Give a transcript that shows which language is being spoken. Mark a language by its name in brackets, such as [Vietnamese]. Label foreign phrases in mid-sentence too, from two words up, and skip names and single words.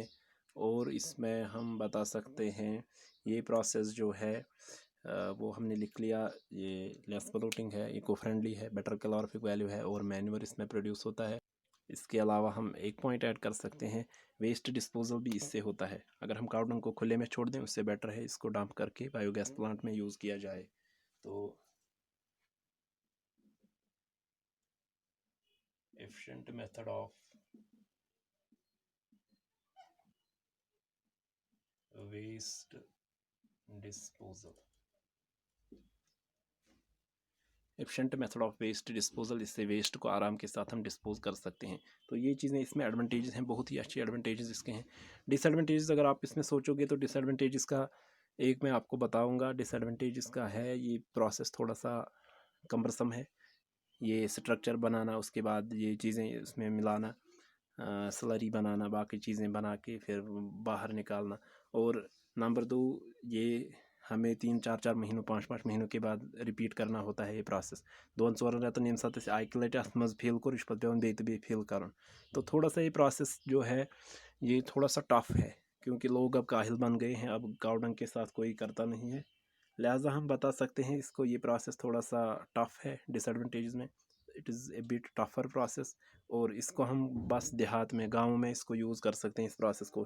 [Hindi] और इसमें हम बता सकते हैं ये प्रोसेस जो है वो हमने लिख लिया, ये [English] less polluting [Hindi] है, [English] eco friendly [Hindi] है, [English] better calorific value [Hindi] है, और मैन्योर इसमें प्रोड्यूस होता है। इसके अलावा हम एक [English] point add [Hindi] कर सकते हैं, [English] waste disposal [Hindi] भी इससे होता है। अगर हम काउडंग को खुले में छोड़ दें उससे बेटर है इसको डंप करके [English] biogas plant [Hindi] में यूज़ किया जाए। तो [English] efficient method of waste disposal। efficient method of waste disposal, [Hindi] इससे वेस्ट को आराम के साथ हम डिस्पोज कर सकते हैं। तो ये चीज़ें इसमें एडवांटेजेस हैं, बहुत ही अच्छी एडवांटेजेस इसके हैं। डिसएडवांटेजेस अगर आप इसमें सोचोगे तो डिसएडवांटेजेस का एक मैं आपको बताऊंगा। डिसएडवांटेज इसका है ये प्रोसेस थोड़ा सा कम्बरसम है, ये स्ट्रक्चर बनाना, उसके बाद ये चीज़ें इसमें मिलाना, स्लरी बनाना, बाकी चीज़ें बना के फिर बाहर निकालना। और नंबर 2, ये हमें 3-4 महीनों 5 महीनों के बाद रिपीट करना होता है ये प्रोसेस। [Kashmiri] 2-4 रेतन यम साथ अकि लटि अत मज फिल कोर पे पेवन बे फिल कर। [Hindi] तो थोड़ा सा ये प्रोसेस जो है ये थोड़ा सा टफ है, क्योंकि लोग अब काहिल बन गए हैं, अब काउडंग के साथ कोई करता नहीं है, लिहाजा हम बता सकते हैं इसको ये प्रोसेस थोड़ा सा टफ है। डिसएडवांटेजेस में [English] it is a bit tougher process, [Hindi] और इसको हम बस देहात में, गाँव में इसको यूज़ कर सकते हैं इस प्रोसेस को।